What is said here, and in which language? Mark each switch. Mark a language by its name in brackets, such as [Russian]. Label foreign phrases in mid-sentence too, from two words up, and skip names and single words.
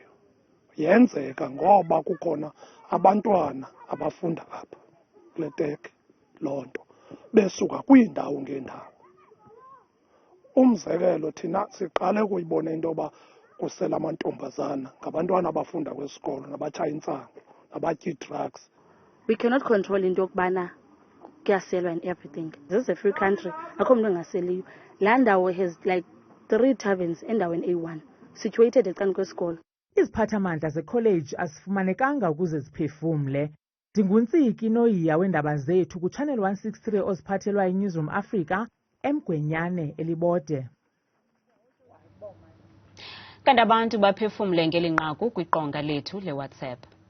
[Xhosa] Yenzeka ngoba kukhona abantwana abafunda apha kule teki loo nto besuka kwiindawo ngeendawo. Umzekelo thina siqale ukuyibona into yoba kusela amantombazana, ngabantwana abafunda kwesikolo, nabatshaya intsangu, nabatya drugs. [English] We cannot control [Xhosa] into yokubana kuyaselwa [English] and everything. This is a free country. [Xhosa] Akho mntu engaseliyo. Laa ndawo [English] has like 3 taverns [Xhosa] endaweni A1 situated ecani kwesikolo. Iziphathamandla zekholeji asifumanekanga ukuze ziphefumle. Ndinguntsiki Noyiya weendaba zethu kuChannel 163 oziphathelwa iNewsroom Africa eMgwenyane eLibode. Kanti abantu baphefumle ngelinqaku kwiqonga lethu leWhatsApp.